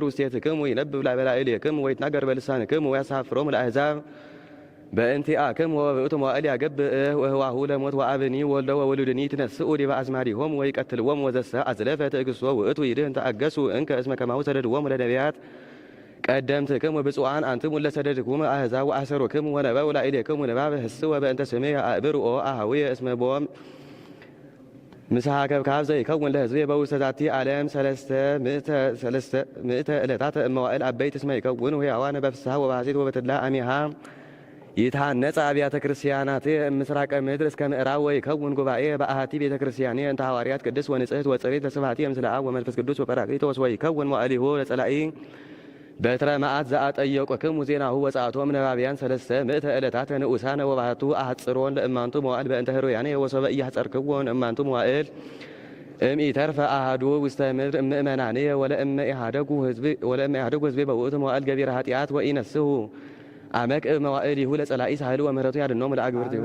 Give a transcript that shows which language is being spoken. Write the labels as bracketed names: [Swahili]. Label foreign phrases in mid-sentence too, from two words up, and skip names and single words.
[Geez] ውስቴትክሙ ይነብብ በላዕሌክሙ ወይትናገር በልሳንክሙ ወያሳፍሮሙ ለአሕዛብ በእንቲአክሙ ወበውእቱ መዋዕል ያገብእ ወህዋሁ ለሞት ወአብኒ ወልደ ወውሉድኒ ትነስኡ ዲበ አዝማዲሆሙ ወይቀትልዎሙ ወዘሰ አዝለፈ ትዕግሥቶ ውእቱ ይድህን ተአገሱ እንከ እስመ ከማሁ ሰደድዎሙ ለነቢያት ቀደምትክሙ ብፁዓን አንትሙ ለሰደድክሙ አሕዛብ ወአሰሩክሙ ወነበቡ ላዕሌክሙ ንባበ ህስወ በእንተ ስምየ አእብርኦ አኀውየ እስመ ቦም ምስሐ ከብካብ ዘይከውን ለሕዝቤ በውስተ ዛቲ ዓለም ሰለስተ ምእተ ዕለታተ እመዋዕል አበይት እስመ ይከውኑ ሕያዋነ በፍስሐ ወበሐሴት ወበተድላ አሚሃ ይትሃነጸ አብያተ ክርስቲያናት ምስራቀ ምድር እስከ ምዕራብ ወይከውን ጉባኤ በአሐቲ ቤተ ክርስቲያን እንተ ሐዋርያት ቅድስት ወንጽሕት ወጽሬት ለስብሐቲ ምስለ አብ ወመንፈስ ቅዱስ ወጰራቅሊጦስ ወይከውን መዋዕሊሁ ለጸላኢ በትረ መዓት ዘአጠየቁክሙ ዜናሁ ወጸአቶም ነባብያን ሰለስተ ምእተ ዕለታተ ንዑሳነ ወባሕቱ አሐጽሮን ለእማንቱ መዋዕል በእንተ ህሩያነ ወሶበ ኢያሕጸርክዎን እማንቱ መዋዕል እምኢተርፈ አሐዱ ውስተ ምድር እምእመናንየ ወለእመ ኢሃደጉ ሕዝቤ በውእቱ መዋዕል ገቢረ ኃጢአት ወኢነስሑ አመቅዕ መዋዕሊሁ ለጸላኢ ሳህሉ ወምሕረቱ ያድኅኖሙ ለአግብርቲሁ